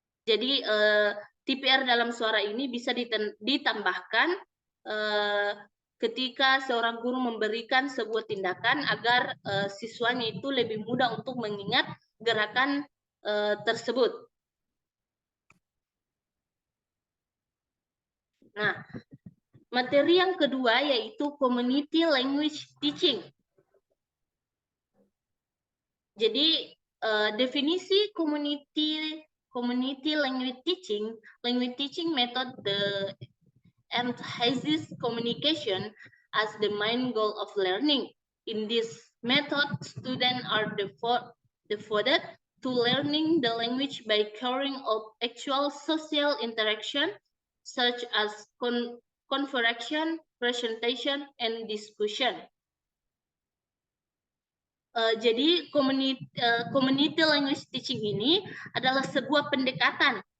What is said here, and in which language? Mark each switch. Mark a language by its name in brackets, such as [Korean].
[Indonesian] Jadi TVR dalam suara ini bisa ditambahkan ketika seorang guru memberikan sebuah tindakan agar siswanya itu lebih mudah untuk mengingat gerakan tersebut. Nah, materi yang kedua yaitu community language teaching. Jadi definisi [English] community language teaching method emphasizes communication as the main goal of learning. In this method, students are devoted to learning the language by carrying out actual social interaction such as conversation, presentation, and discussion. [Indonesian] Jadi community language teaching ini adalah sebuah pendekatan.